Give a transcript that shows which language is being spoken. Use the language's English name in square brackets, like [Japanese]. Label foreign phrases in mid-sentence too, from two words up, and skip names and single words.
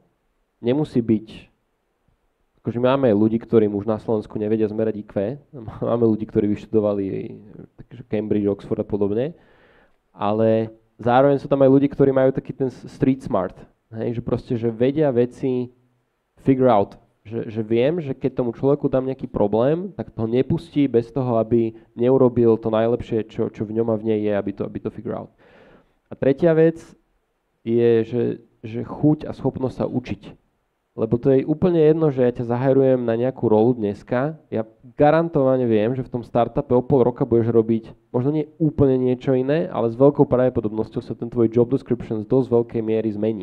[Slovak] Nemusí byť, akože máme ľudí, ktorým už na Slovensku nevedia zmerať IQ, máme ľudí, ktorí vyštudovali takže Cambridge, Oxford a podobne, ale zároveň sú tam aj ľudí, ktorí majú taký ten [English] street smart, [Slovak] hej, že proste, že vedia veci [English] figure out, [Slovak] že viem, že keď tomu človeku dám nejaký problém, tak to nepustí bez toho, aby neurobil to najlepšie, čo v ňom a v nej je, aby to [English] figure out. [Slovak] A tretia vec je, že chuť a schopnosť sa učiť. Lebo to je úplne jedno, že ja ťa zahajrujem na nejakú rolu dneska. Ja garantovane viem, že v tom startupe o pol roka budeš robiť možno nie úplne niečo iné, ale s veľkou pravdepodobnosťou sa ten tvoj [English] job description [Slovak] z dosť veľkej miery zmení.